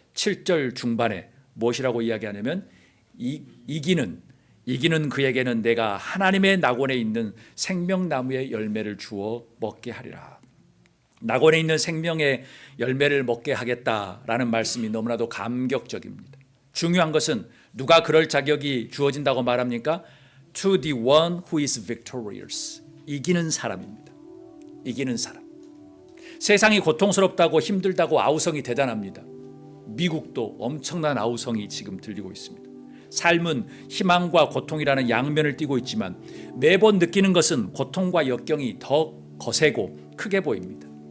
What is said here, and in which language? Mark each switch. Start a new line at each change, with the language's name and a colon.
Korean: 7절 중반에 무엇이라고 이야기하냐면 이기는 그에게는 내가 하나님의 낙원에 있는 생명나무의 열매를 주어 먹게 하리라. 낙원에 있는 생명의 열매를 먹게 하겠다라는 말씀이 너무나도 감격적입니다. 중요한 것은 누가 그럴 자격이 주어진다고 말합니까?
English: To the one who is victorious.
Korean: 이기는 사람입니다. 이기는 사람. 세상이 고통스럽다고 힘들다고 아우성이 대단합니다. 미국도 엄청난 아우성이 지금 들리고 있습니다. 삶은 희망과 고통이라는 양면을 띠고 있지만 매번 느끼는 것은 고통과 역경이 더 거세고 크게 보입니다.